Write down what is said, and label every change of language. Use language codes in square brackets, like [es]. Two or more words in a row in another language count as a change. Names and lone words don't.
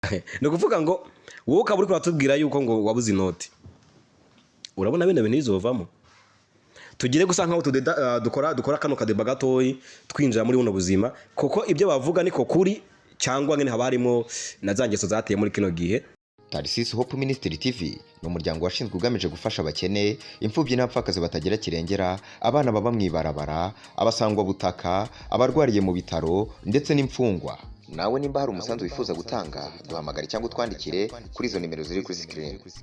[rn] ni ukuvuga ngo wowe ukaba uri kuratubwira yuko ngo wabuze inoti, urabona bene bintu bizovamo. Tugire gusa nkaho dukora kano kadeba gatoyi twinjira muri buno buzima, kuko ibyo bavuga niko kuri cyangwa ngene haba harimo na zangeso zateye muri kino gihe. Tarcisse Hope Ministry TV ni umuryango washinzwe ugamije gufasha abakene, imfubyi n'abapfakazi batagira kirengera, abana baba mwibarabara, abasangwa butaka, abarwariye mu bitaro ndetse n'imfungwa. Nawe nimba hari umusanzu wifuza gutanga, duhamagare cyangwa utwandikire kuri izo nimero ziri kuri screen.